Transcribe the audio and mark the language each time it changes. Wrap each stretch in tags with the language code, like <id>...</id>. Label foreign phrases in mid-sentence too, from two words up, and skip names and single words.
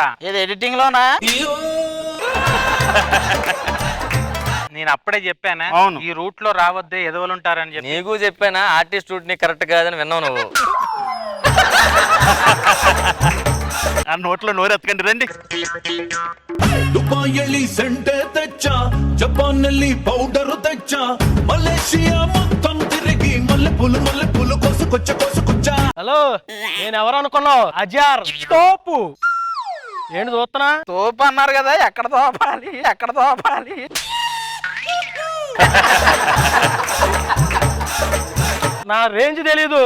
<te>ఏది ఎడిటింగ్ లోనా? నేను అప్పుడే చెప్పానా ఈ రూట్ లో రావద్దే, ఎదవలుంటారని చెప్పి. నీకు చెప్పానా ఆర్టిస్ట్ రూట్ నీ కరెక్ట్ కాదని విన్నావు నువ్వు. ఆ నోట్లో నోరెత్తకండి రండి. దుబాయిలో సెంటే తెచ్చా, జపాన్లో పౌడర్ తెచ్చా, మలేషియా మొత్తం తిరిగి మల్లె పూలు కోసుకొచ్చ. హలో, నేను ఎవరు అనుకున్నావు? అజార్ తోపు. ఏంటి చూస్తున్నా? తోపు అన్నారు కదా, ఎక్కడ తోపాలి ఎక్కడ తోపాలి? నా రేంజ్ తెలీదు.</te>